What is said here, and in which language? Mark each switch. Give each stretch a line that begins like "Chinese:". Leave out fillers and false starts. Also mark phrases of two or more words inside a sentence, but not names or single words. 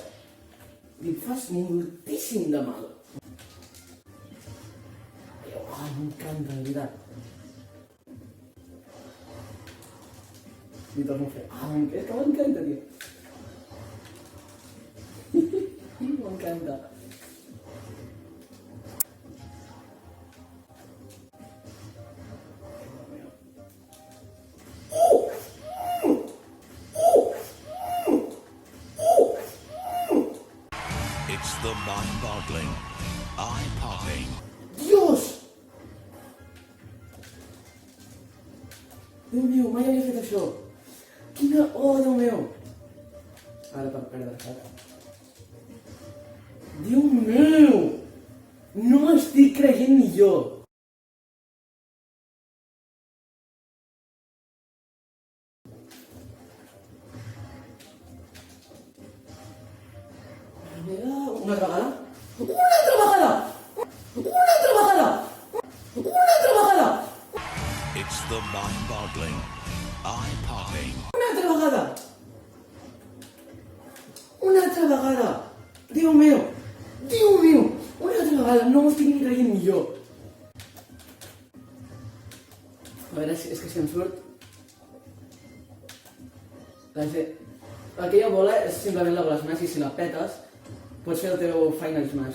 Catalan: Li fas moltíssim de mal. M'encanta, de veritat. Li torno a fer. És que m'encanta, tio. M'encanta.
English: It's the mind-boggling, eye-popping.
Catalan: Dios! Déu meu, mai havia fet això. Quina... Oh, Déu meu! Ara per perdre, saps? Déu meu! No m'estic creient ni jo. Una altra vegada? Una altra vegada! Una altra vegada! Una altra vegada!
English: It's the mind-boggling, eye-popping.
Catalan: Una altra vegada! Una altra vegada! Déu meu! Déu meu! Una altra vegada! No m'ho estic ni creient ni jo! A veure, és que si em surt... Aquella bola és simplement la bola smash i si la petes pots fer el teu final smash.